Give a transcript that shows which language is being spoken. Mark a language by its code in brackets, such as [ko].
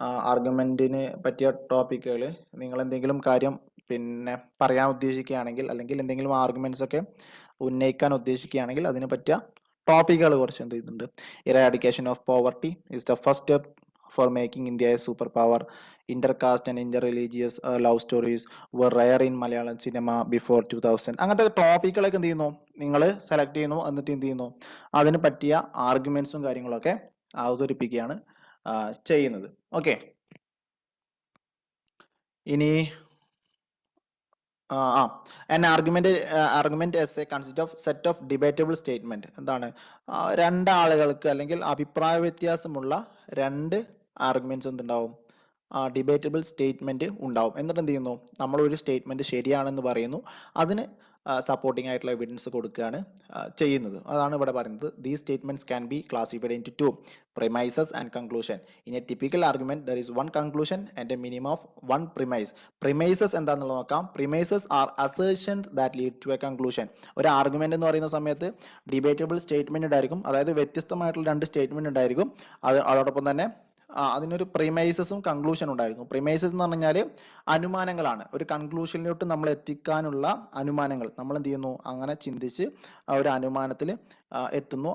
[ml] ആർഗ്യുമെന്റിന് പറ്റിയ ടോപ്പിക്കുകൾ, നിങ്ങൾ എന്തെങ്കിലും കാര്യം പിന്നെ പറയാൻ ഉദ്ദേശിക്കുകയാണെങ്കിൽ, അല്ലെങ്കിൽ എന്തെങ്കിലും ആർഗ്യുമെന്റ്സ് ഒക്കെ ഉന്നയിക്കാൻ ഉദ്ദേശിക്കുകയാണെങ്കിൽ അതിന് പറ്റിയ ടോപ്പിക്കുകൾ കുറച്ച് എന്ത് ചെയ്യുന്നുണ്ട്. [en] Eradication of poverty is the first step for making India a superpower. Intercaste and interreligious love stories were rare in Malayalam cinema before 2000. [ml] അങ്ങനത്തെ ടോപ്പിക്കുകളൊക്കെ എന്ത് ചെയ്യുന്നു, നിങ്ങൾ സെലക്ട് ചെയ്യുന്നു, എന്നിട്ട് എന്ത് ചെയ്യുന്നു, അതിന് പറ്റിയ ആർഗ്യുമെന്റ്സും കാര്യങ്ങളൊക്കെ അവതരിപ്പിക്കുകയാണ് ചെയ്യുന്നത്. ഓക്കെ. [en] ഇനി an argument essay consists of set of debatable statement. [ml] എന്താണ്, രണ്ടാളുകൾക്ക് അല്ലെങ്കിൽ അഭിപ്രായ വ്യത്യാസമുള്ള രണ്ട് ആർഗ്യുമെന്റ്സ് എന്തുണ്ടാവും, ഡിബേറ്റബിൾ സ്റ്റേറ്റ്മെന്റ് ഉണ്ടാവും. എന്നിട്ട് എന്ത് ചെയ്യുന്നു, നമ്മൾ ഒരു സ്റ്റേറ്റ്മെന്റ് ശരിയാണെന്ന് പറയുന്നു, അതിന് സപ്പോർട്ടിംഗ് ആയിട്ടുള്ള എവിഡൻസ് കൊടുക്കുകയാണ് ചെയ്യുന്നത്. അതാണ് ഇവിടെ പറയുന്നത്. [en] These statements can be classified into two, premises and conclusion. In a typical argument there is one conclusion and a minimum of one premise. [ml] Premises എന്താണെന്നുള്ളത് നോക്കാം. [en] Premises are assertions that lead to a conclusion. [ml] ഒരു argument എന്ന് പറയുന്ന സമയത്ത് debatable statement ഉണ്ടായിരിക്കും, അതായത് വ്യത്യസ്തമായിട്ടുള്ള രണ്ട് സ്റ്റേറ്റ്മെന്റ് ഉണ്ടായിരിക്കും. അതോടൊപ്പം തന്നെ അതിനൊരു പ്രിമൈസസും കൺക്ലൂഷൻ ഉണ്ടായിരിക്കും. പ്രിമൈസസ് എന്ന് പറഞ്ഞാൽ അനുമാനങ്ങളാണ്. ഒരു കൺക്ലൂഷനിലോട്ട് നമ്മൾ എത്തിക്കാനുള്ള അനുമാനങ്ങൾ, നമ്മൾ എന്ത് ചെയ്യുന്നു, അങ്ങനെ ചിന്തിച്ച് ഒരു അനുമാനത്തിൽ എത്തുന്നു.